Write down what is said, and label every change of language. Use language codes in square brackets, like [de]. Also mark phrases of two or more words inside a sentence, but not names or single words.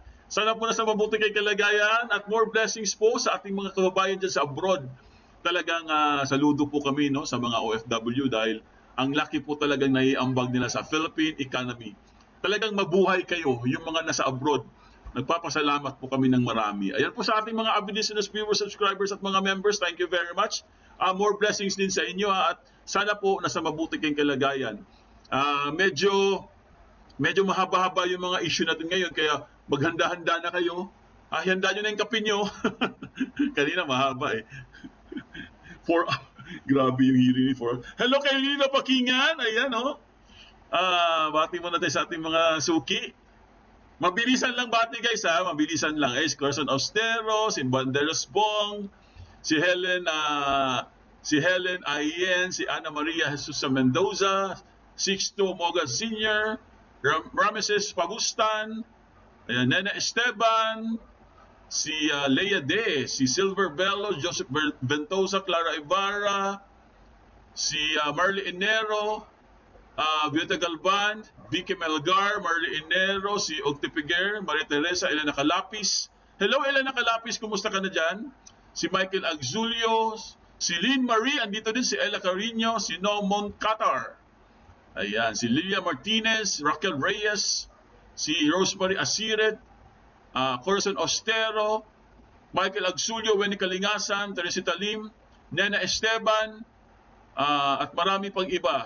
[tl] Sana po nasa mabuti kay kalagayan at [en] more blessings [tl] po sa ating mga kababayan dyan sa abroad. Talagang saludo po kami no, sa mga OFW dahil ang laki po talagang naiambag nila sa [en] Philippine economy. [tl] Talagang mabuhay kayo, yung mga nasa abroad. Nagpapasalamat po kami ng marami. Ayan po sa ating mga [en] avid listeners, viewers, subscribers [tl] at mga members. [en] Thank you very much. More blessings [tl] din sa inyo at sana po nasa mabuti kayong kalagayan. Medyo mahaba-haba yung mga issue natin ngayon kaya maghanda-handa na kayo. Handa nyo na yung kape nyo. Kanina mahaba Grabe yung hearing ni Hello kay Lina Pakingan. Ayan bati mo na tayo sa ating mga suki. Mabilisan lang bati guys mabilisan lang. Carson Austero, si Banderos Bong, si Helen si Helen Ayen, si Ana Maria Jesus Mendoza, Sixto Moga Sr., Rameses Pagustan, ayan, Nena Esteban, si Lea De, si Silver Bello, Joseph Ventosa, Clara Ibarra, si Marley Enero, Violeta Galvan, Vicky Melgar, Marley Enero, si Ogte Piguer, Maria Teresa, Elena Calapis. Hello Elena Calapis, kumusta ka na dyan? Si Michael Agzulio, si Lynn Marie, andito din si Ella Carino, si Nomon Qatar. Ayan, si Lilia Martinez, Raquel Reyes, si Rosemary Asiret, Corazon Ostero, Michael Agsulio, Wendy Kalingasan, Teresita Lim, Nena Esteban, at marami pang iba.